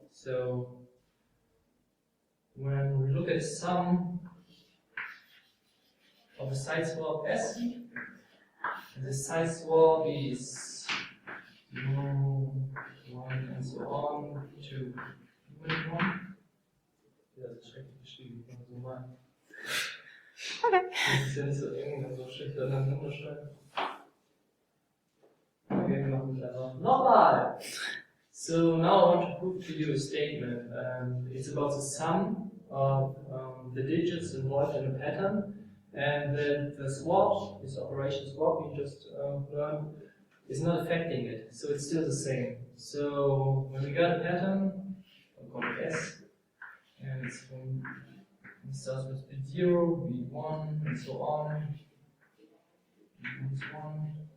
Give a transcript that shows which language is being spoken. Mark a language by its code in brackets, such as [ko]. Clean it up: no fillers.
[en] So when we look at the sum of the Siteswap S, and the Siteswap is 1 and so on to 1. [de] Ja, das ist schrecklich geschrieben, kann man so machen. Okay. Das ist ja nicht so eng, also schlecht aneinander schreiben. Okay, wir machen es einfach nochmal. [en] So now I want to prove to you a statement. It's about the sum of the digits involved in a pattern, and that the swap, this operation swap we just learned, is not affecting it. So it's still the same. So when we got a pattern, I'll call it S, and it's from, it starts with bit 0, bit 1, and so on. Bit 1.